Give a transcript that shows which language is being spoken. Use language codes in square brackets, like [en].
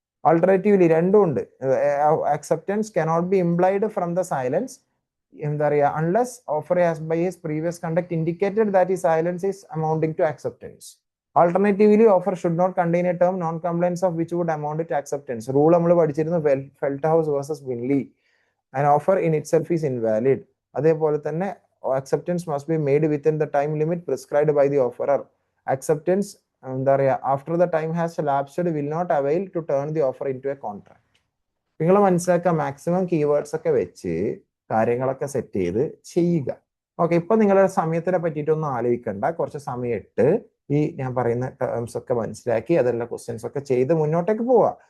[en] Alternatively രണ്ടും ഉണ്ട്. Acceptance cannot be implied from the silence, [ml] എന്താ പറയുക, [en] Unless offer has by his previous conduct indicated that ഈ silence is amounting to acceptance. Alternatively offer should not contain a term non compliance of which would amount to acceptance. Rule [ml] നമ്മൾ പഠിച്ചിരുന്നു [en] Felthouse versus Bindley. An offer in itself is invalid. [ml] അതേപോലെ തന്നെ [en] acceptance must be made within the time limit prescribed by the offerer. Acceptance, എന്താ പറയുക, after the time has lapsed will not avail to turn the offer into a contract. [ml] നിങ്ങൾ മനസ്സിലാക്കുക, maximum keywords ഒക്കെ വെച്ച് കാര്യങ്ങളൊക്കെ set ചെയ്ത് ചെയ്യുക. Okay, ഇപ്പൊ നിങ്ങളുടെ സമയത്തിനെ പറ്റിയിട്ടൊന്നും ആലോചിക്കണ്ട. കുറച്ച് സമയം ഇട്ട് ഈ ഞാൻ പറയുന്ന ടേംസ് ഒക്കെ മനസ്സിലാക്കി അതെല്ലാം ക്വസ്റ്റ്യൻസ് ഒക്കെ ചെയ്ത് മുന്നോട്ടേക്ക് പോവുക.